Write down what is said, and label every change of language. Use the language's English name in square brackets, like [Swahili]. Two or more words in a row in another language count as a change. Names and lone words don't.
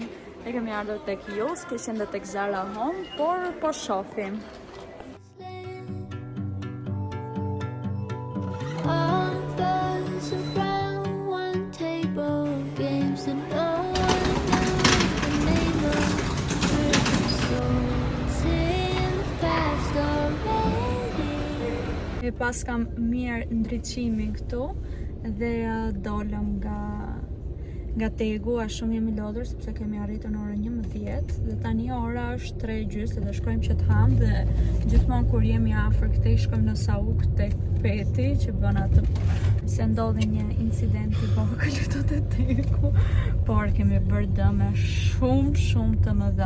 [Albanian] Ne kemi ardhur tek Jus, kishim dhe tek Zara Home, por po shohim. [English] All of us around one table, games that no one knows the name of. We're souls in the past already. [Albanian] E pas kam mirë ndriçimin këtu dhe dolëm nga Tegu, a shumë jemi lodhur sepse kemi arritur në orën 11 dhe tani ora është 3:30 dhe shkojmë që të ham dhe gjithmonë kur jemi afër këtej shkojmë në Sauk tek Peti që bën atë se ndodhi një incident I vogël këtu te Tegu, por kemi bërë dëme shumë të mëdha.